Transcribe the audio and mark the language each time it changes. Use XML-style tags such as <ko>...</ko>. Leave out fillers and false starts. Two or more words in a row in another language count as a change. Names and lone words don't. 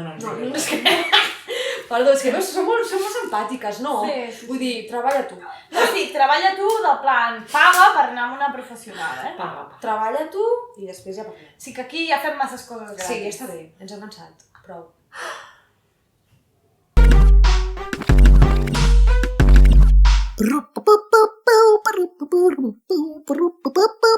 <ca>No ens Perdó, és que veus, som molt simpàtiques, no? Sí. Vull dir, treballa tu. No, sí, treballa tu del plan, paga per anar amb una professional, Paga. Treballa tu i després ja parlem. Sí que aquí ja fem masses coses gratis. Sí, ja està bé, ens hem cansat. Prou. Ru-pu-pu-pu-pu, pu-ru-pu-pu-pu-pu, pu-ru-pu-pu-pu.</ca>